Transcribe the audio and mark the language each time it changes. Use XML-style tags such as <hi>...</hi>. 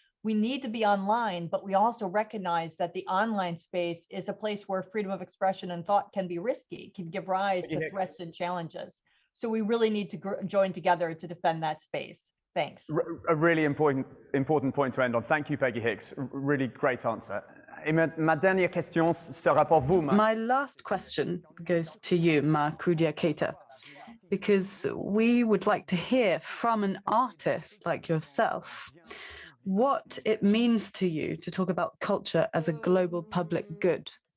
<en>We need to be online, but we also recognize that the online space is a place where freedom of expression and thought can be risky, can give rise to threats and challenges. So we really need to join together to defend that space. Thanks. A really important point to end on. Thank you, Peggy Hicks. Really great answer.</en> <fr>Ma dernière question sera pour vous, Ma.</fr> <en>My last question goes to you, Ma Kudia Keita, because we would like to hear from an artist like yourself what it means to you to talk about culture as a global public good.</en>